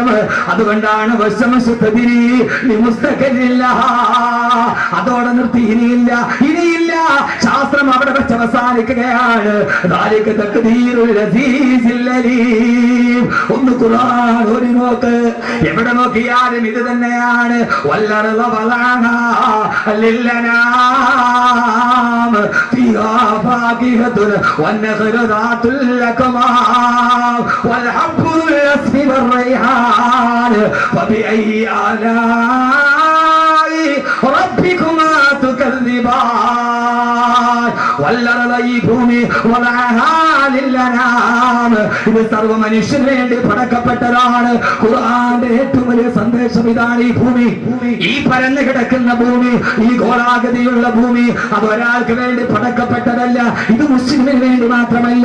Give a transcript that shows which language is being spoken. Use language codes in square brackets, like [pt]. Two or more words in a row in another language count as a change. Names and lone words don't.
[ml] അതുകൊണ്ടാണ് അതോടെ നിർത്തി. ഇനിയില്ല. ശാസ്ത്രം അവിടെ വെച്ച് അവസാനിക്കുകയാണ്. ഒന്ന് ഖുർആൻ ഒരു നോക്ക്. എവിടെ നോക്കിയാലും ഇത് തന്നെയാണ്. [ar] فبأي آلاء ربكما تكذبان والأرض [ml] ഭൂമി ഇത് സർവ്വ മനുഷ്യന് വേണ്ടി പടക്കപ്പെട്ടതാണ്. ഖുർആന്റെ ഏറ്റവും വലിയ സന്ദേശം ഇതാണ്. ഈ ഭൂമി, ഈ പരന്നു കിടക്കുന്ന ഭൂമി, ഈ ഗോളാകൃതിയുള്ള ഭൂമി, അത് ഒരാൾക്ക് വേണ്ടി പടക്കപ്പെട്ടതല്ല. ഇത് മുസ്ലിമിന് വേണ്ടി മാത്രമല്ല.